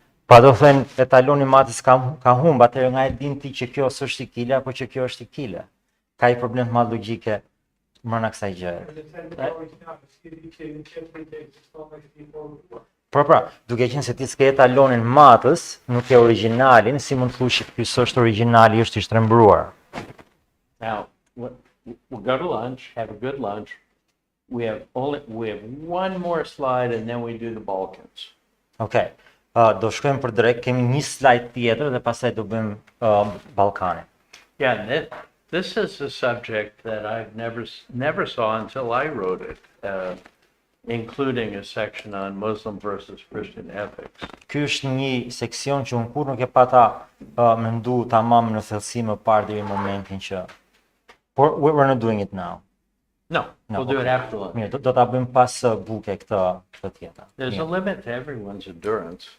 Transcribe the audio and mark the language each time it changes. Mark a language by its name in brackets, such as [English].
[Albanian] Pa do thënë etaloni matës ka humb, atëherë nga e din ti që kjo s'është i kile apo që kjo është i kile. Ka i problem të madh logjike brenda kësaj gjëje. Pra, duke qenë se ti s'ke etalonin matës, nuk e originalin, si mund të thush që ky s'është originali, është i shtrembruar. [English] Now, we'll go to lunch, have a good lunch. We have one more slide and then we do the Balkans. [Albanian] Okej. Do shkojmë për drejt, kemi një slide tjetër dhe pastaj do bëjmë Ballkanin. [English] Yeah, and this is a subject that I've never saw until I wrote it, including a section on Muslim versus Christian ethics. [Albanian] Ky është një seksion që unë kur nuk e pata mendu tamam në thellësi më parë deri në momentin që [English] we're not doing it now. No, we'll do it after lunch. [Albanian] Mirë, do ta bëjmë pas buke këtë tjetër. [English] There's a limit to everyone's endurance.